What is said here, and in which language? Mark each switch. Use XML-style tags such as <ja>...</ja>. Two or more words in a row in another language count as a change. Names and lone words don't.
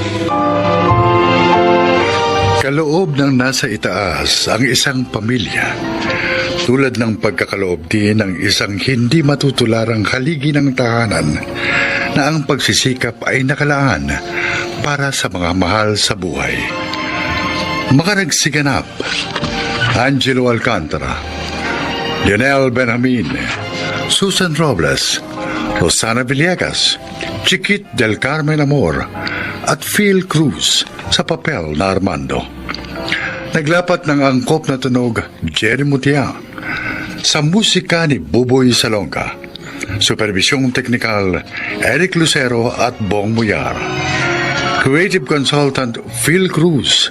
<tl>Kaloob ng nasa itaas ang isang pamilya, tulad ng pagkakaloob din ng isang hindi matutularang haligi ng tahanan na ang pagsisikap ay nakalaan para sa mga mahal sa buhay. Mga nagsiganap: Angelo Alcantara, Lionel Benjamin, Susan Robles, Rosana Villegas, Chiquit del Carmen Amor, at Phil Cruz sa papel na Armando. Naglapat ng angkop na tunog Jerry Mutia, sa musika ni Buboy Salonga, Supervisyong Teknikal, Eric Lucero at Bong Muyar.</tl> <en>Creative Consultant, Phil Cruz.</en>